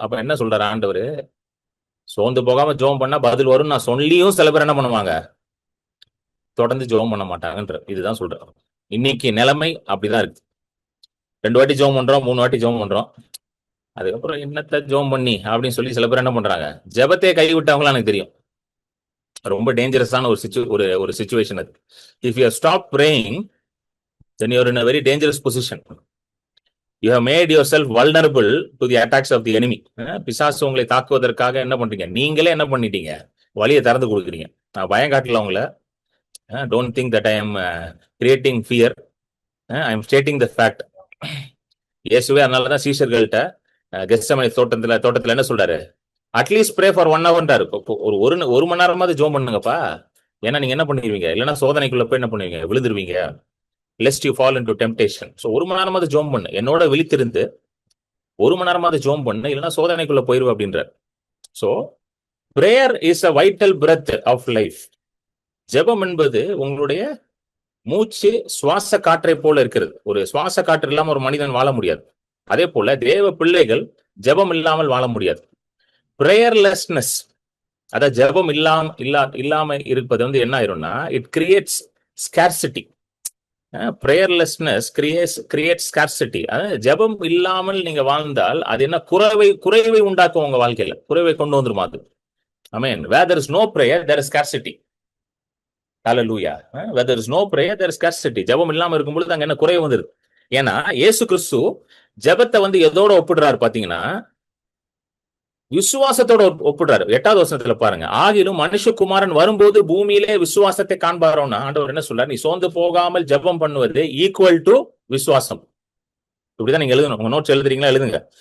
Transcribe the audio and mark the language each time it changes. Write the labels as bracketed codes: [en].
[ta] அப்ப என்ன சொல்றாரு ஆண்டவர்? சோர்ந்து போகாம ஜெபம் பண்ணா பதில் வரும் நான் சொல்லியும் சில பேர் என்ன பண்ணுவாங்க, தொடர்ந்து ஜெபம் பண்ண மாட்டாங்கன்ற. இதுதான் சொல்றேன். இன்னைக்கு நிலைமை அப்படிதான் இருக்கு. 2 வாட்டி ஜெபம் பண்றோம், 3 வாட்டி ஜெபம் பண்றோம், அதுக்கப்புறம் என்னத்த ஜெபம் பண்ணி அப்படின்னு சொல்லி சில பேர் என்ன பண்றாங்க, ஜெபத்தையே கைவிட்டவங்களாம் எனக்கு தெரியும். ரொம்ப டேஞ்சரஸான ஒரு சிச்சுவேஷன் அது. [en] If you stop praying then you're in a very dangerous position. You have made yourself vulnerable to the attacks of the enemy. [ta] பிசாசு உங்களை தாக்குவதற்காக என்ன பண்றீங்க, நீங்களே என்ன பண்ணிட்டீங்க, வழியை திறந்து கொடுக்குறீங்க. நான் பயம் காட்டல உங்களை. [en] Don't think that I am creating fear. I am stating the fact. [ta] இயேசுவே அதனாலதான் சீஷர்கள்ட்ட கெத்செமனே தோட்டத்துல என்ன சொல்றாரு, [en] at least pray for 1 hour [ta] ன்றாரு. ஒரு மணி நேரமாவது ஜோம் பண்ணுங்கப்பா. ஏன்னா நீங்க என்ன பண்ணிடுவீங்க, இல்லைன்னா சோதனைக்குள்ள போய் என்ன பண்ணுவீங்க, விழுந்துருவீங்க. [en] lest you fall into temptation. [ta] So ஒரு மணி நேரமாவது ஜோம் பண்ணு, என்னோட விழித்திருந்து ஒரு மணி நேரமாவது ஜோம் பண்ணு, இல்லைன்னா சோதனைக்குள்ள போயிருவ அப்படின்றார். [en] So prayer is a vital breath of life. [ta] ஜெபம் என்பது உங்களுடைய மூச்சு சுவாச காற்றை போல இருக்கிறது. ஒரு சுவாச காற்று இல்லாம ஒரு மனிதன் வாழ முடியாது. அதே போல தேவ பிள்ளைகள் ஜெபம் இல்லாமல் வாழ முடியாது. பிரேயர்லெஸ்னஸ், அதாவது ஜெபம் இல்லாம இருப்பது வந்து என்ன ஆயிரும்னா, [en] It creates scarcity. Prayerlessness creates scarcity. [ta] ஜெபம் இல்லாமல் நீங்க வாழ்ந்தால் அது என்ன, குறைவை உண்டாக்கும் உங்க வாழ்க்கையில, குறைவை கொண்டு வந்துருமா அது. ஆமென். [en] where there is no prayer there is scarcity. Hallelujah. where there is no prayer there is scarcity. [ta] ஜெபம் இல்லாம இருக்கும் பொழுது அங்க என்ன, குறைவு வந்துருது. ஏன்னா இயேசு கிறிஸ்து ஜெபத்தை வந்து எதோட ஒப்பிடுறாரு பாத்தீங்கன்னா, விசுவாசத்தோட ஒப்பிடுறாரு. 8வது வசனத்துல பாருங்க, ஆகிலும் மனுஷகுமாரன் வரும்போது பூமியிலே விசுவாசத்தை காண்பாரோன்னா ஆண்டவர் என்ன சொல்றாரு, நீ சோர்ந்து போகாமல் ஜெபம் பண்ணுவது ஈக்குவல் டு விசுவாசம். இப்படிதான் நீங்க எழுதணும். உங்க நோட்ஸ் எழுதுறீங்களா, எழுதுங்க.